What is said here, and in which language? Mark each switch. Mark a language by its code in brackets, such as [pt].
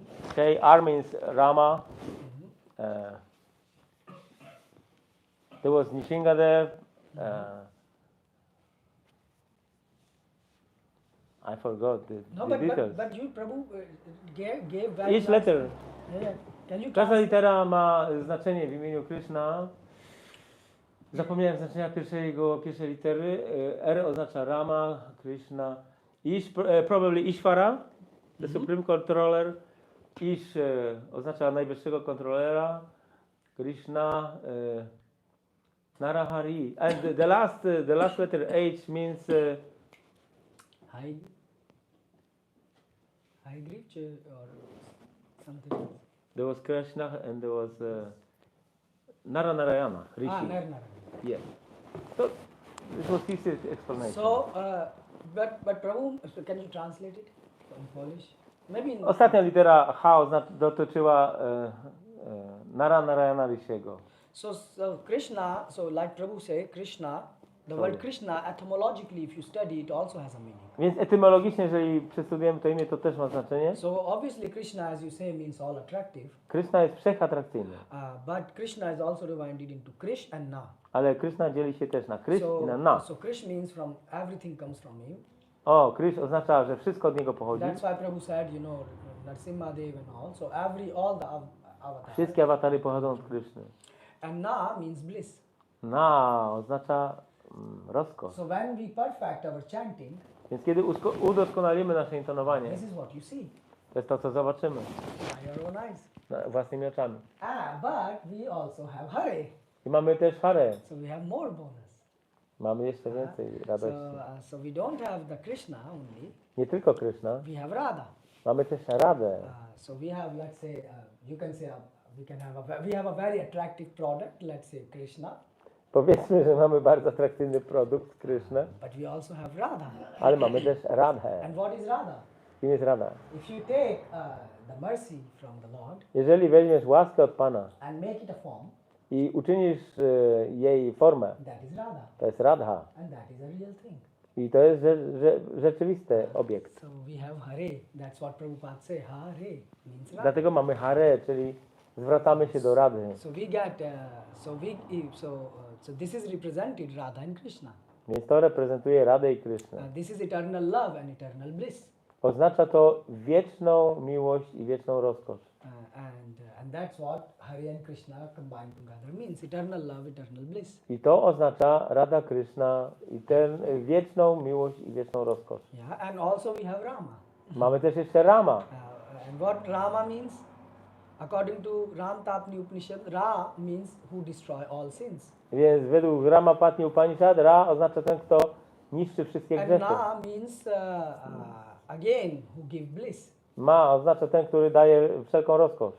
[en] Okay, R means Rama. There was Nishingadev. I forgot the details. but you, Prabhu, gave very Each nice- letter, Yeah. Can you [pl] każda [en] translate? [pl] litera ma znaczenie w imieniu Krishna. Zapomniałem znaczenia pierwszej litery. R oznacza Rama, Krishna. [en] Probably Ishvara, the Supreme Controller. [pl] Ish oznacza najwyższego kontrolera. [en] Krishna, Narahari. And the last letter H means High Greek or something else? there was Krishna and there was Narayana, Rishi. Narayana. Yes. So this was his explanation. So, but Prabhu, so can you translate it in Polish? Maybe in [pl] Ostatnia litera H dotyczyła Narayana Rishiego. [en] So Krishna, so like Prabhu say, Krishna The word Krishna, etymologically, if you study, it also has a meaning. [pl] Więc etymologicznie, jeżeli przestudiujemy to imię, to też ma znaczenie. [en] So obviously Krishna, as you say, means all attractive. [pl] Krishna jest wszechatrakcyjny. [en] But Krishna is also divided into Krish and Na. [pl] Ale Krishna dzieli się też na Krish i na Na. [en] So Krish means from everything comes from him. [pl] O, Krish oznacza, że wszystko od niego pochodzi. [en] That's why Prabhu said, you know, Narsimha Dev and all. So all the avatars. [pl] Wszystkie awatary pochodzą od Krishny. [en] And Na means bliss. [pl] Na oznacza rozkosz. [en] So when we perfect our chanting, [pl] Więc kiedy udoskonalimy nasze intonowanie, [en] this is what you see [pl] to jest to, co zobaczymy [en] by your own eyes. [pl] własnymi oczami. [en] But we also have Hare. [pl] I mamy też Hare. [en] So we have more bonus. [pl] Mamy jeszcze więcej radości. [en] So we don't have the Krishna only. [pl] Nie tylko Krishna, [en] We have Radha. [pl] mamy też Radę. [en] So we have, let's say, you can say we have a very attractive product. Let's say Krishna. [pl] Powiedzmy, że mamy bardzo atrakcyjny produkt, Krishna, [en] But we also have Radha. [pl] ale mamy też Radhę. [en] And what is Radha? [pl] Kim jest Radha? [en] If you take the mercy from the Lord [pl] Jeżeli weźmiesz łaskę od Pana [en] and make it a form, [pl] i uczynisz jej formę, [en] that is Radha. [pl] to jest Radha. [en] And that is a real thing. [pl] I to jest rzeczywisty obiekt. [en] So we have Hare. That's what Prabhupada say. Hare means Radha. [pl] Dlatego mamy Hare, czyli zwracamy się do Rady. [en] So we get, so this is represented Radha and Krishna. [pl] Więc to reprezentuje Radę i Krishnę. [en] This is eternal love and eternal bliss. [pl] Oznacza to wieczną miłość i wieczną rozkosz. [en] And that's what Hare and Krishna combined together means. Eternal love, eternal bliss. [pl] I to oznacza Rada Krishna i wieczną miłość i wieczną rozkosz. [en] Yeah, and also we have Rama. [pl] Mamy też jeszcze Rama. [en] And what Rama means? According to Ram Tapni Upanishad, Ra means who destroy all sins. [pl] Więc według Rama Patni Upanishad, Ra oznacza ten, kto niszczy wszystkie [en] And [pl] grzechy. [en] Na means again who give bliss. [pl] Ma oznacza ten, który daje wszelką rozkosz.